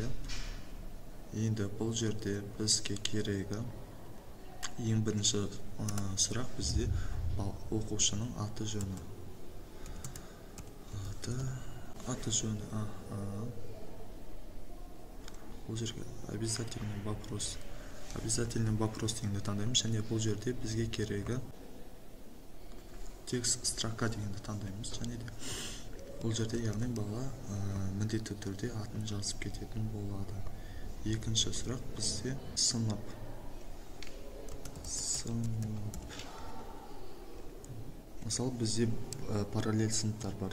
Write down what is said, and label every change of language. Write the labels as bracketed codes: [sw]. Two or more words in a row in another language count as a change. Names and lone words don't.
[kk] Енді бұл жерде бізге керегі ең бірінші сұрақ бізде оқушының аты жөні. Аты жөні. Бұл жерге [ru] обязательный вопрос. Обязательный вопрос [kk] дегенді таңдаймыз. Және бұл жерде бізге керегі [ru] текст строка [kk] дегенді таңдаймыз. Және де бұл жерде яғни бала міндетті түрде атын жазып кететін болады. Екінші сұрақ бізде сынып. Мысалы бізде параллель сыныптар бар.